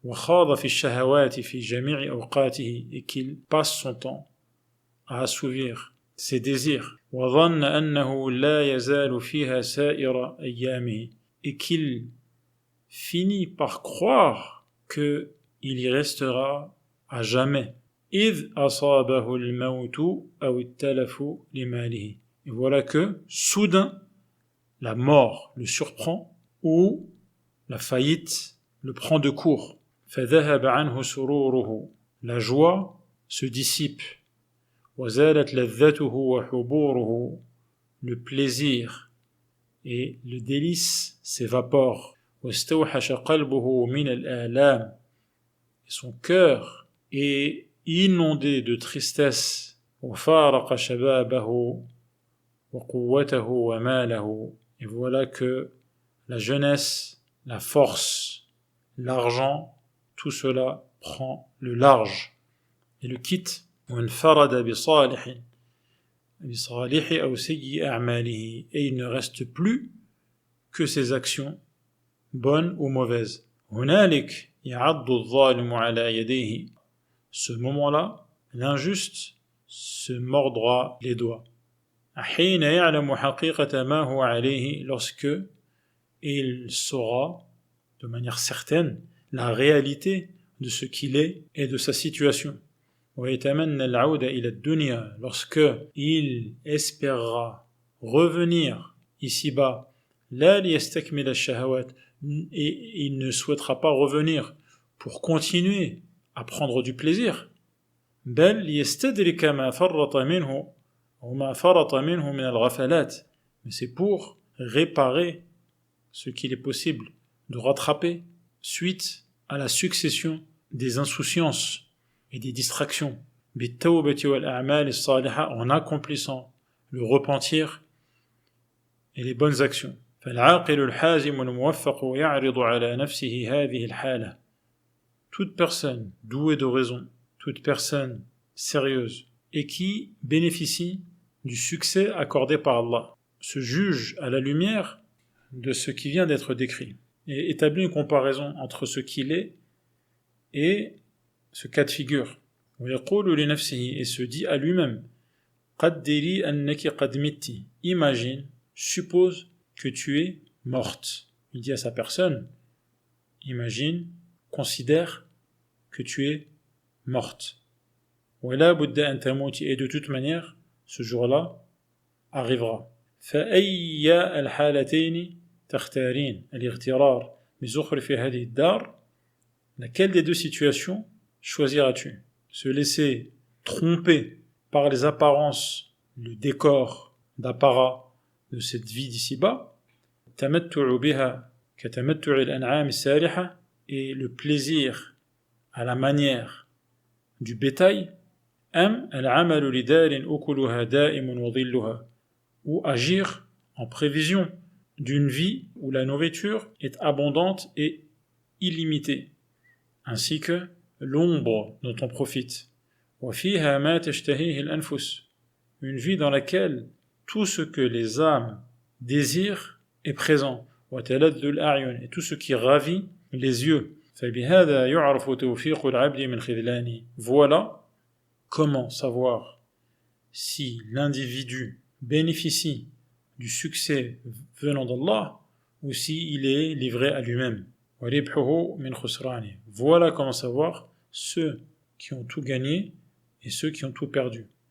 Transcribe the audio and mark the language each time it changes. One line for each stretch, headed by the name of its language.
Arabic: وخاض في الشهوات في جميع أوقاته,
French: et qu'il passe son temps à assouvir ses désirs.
Arabic: وظن أنه لا يزال فيها سائر أيامه,
French: et qu'il finit par croire qu'il y restera à jamais.
Arabic: إذ أصابه الموت أو التلف لماله.
French: Et voilà que, soudain, la mort le surprend ou la faillite le prend de court.
Arabic: فذهب عنه سروره.
French: La joie se dissipe.
Arabic: وزالت لذته وحبوره.
French: Le plaisir et le délice s'évaporent.
Arabic: واستوحش قلبه من الآلام.
French: Et son cœur est inondé de tristesse.
Arabic: وفارق شبابه وقوته وماله.
French: Et voilà que la jeunesse, la force, l'argent, tout cela prend le large et le quitte.
Arabic: وانفرد بصالح أو سيء أعماله.
French: Et il ne reste plus que ses actions, bonnes ou mauvaises.
Arabic: هنالك يعض الظالم على يديه.
French: Ce moment-là, l'injuste se mordra les doigts.
Arabic: حين يعلم حقيقة ما هو عليه,
French: lorsque il saura de manière certaine la réalité de ce qu'il est et de sa situation.
Arabic: ويتمنى العودة إلى الدنيا,
French: lorsque il espérera revenir ici-bas,
Arabic: لا ليستكمل الشهوات,
French: et il ne souhaitera pas revenir pour continuer à prendre du plaisir,
Arabic: بل ليستدرك ما فرط منه أو ما فرط منه من الغفلات,
French: mais c'est pour réparer ce qu'il est possible de rattraper suite à la succession des insouciances et des distractions,
Arabic: بالتوبة والأعمال الصالحة,
French: en accomplissant le repentir et les bonnes actions.
Arabic: فالعاقل الحازم الموفق يعرض على نفسه هذه الحالة.
French: Toute personne douée de raison, toute personne sérieuse et qui bénéficie du succès accordé par Allah, se juge à la lumière de ce qui vient d'être décrit et établit une comparaison entre ce qu'il est et ce cas de figure.
Arabic: ويقول لنفسه,
French: et se dit à lui-même,
Arabic: قدري أنك قد مت.
French: Imagine, suppose que tu es morte. Il dit à sa personne, imagine, considère que tu es morte.
Arabic: ولا بد أن تموتي,
French: et de toute manière, ce jour-là arrivera.
Arabic: فأي الحالتين تختارين الاغترار بزخرف هذه الدار.
French: Laquelle des deux situations choisiras-tu? Se laisser tromper par les apparences, le décor d'apparat de cette vie d'ici-bas,
Arabic: تمتع بها كتمتع الأنعام السارحة,
French: et le plaisir à la manière du bétail,
Arabic: أم العمل لدار أكلها دائم وظلها,
French: ou agir en prévision d'une vie où la nourriture est abondante et illimitée, ainsi que l'ombre dont on profite.
Arabic: وفيها ما تشتهيه الأنفس,
French: une vie dans laquelle tout ce que les âmes désirent est présent.
Arabic: وتلذ الأعين,
French: et tout ce qui ravit les yeux.
Arabic: فبهذا يعرف توفيق العبد من خذلانه.
French: Voilà comment savoir si l'individu bénéficie du succès venant d'Allah ou s'il est livré à lui-même. Voilà comment savoir ceux qui ont tout gagné et ceux qui ont tout perdu.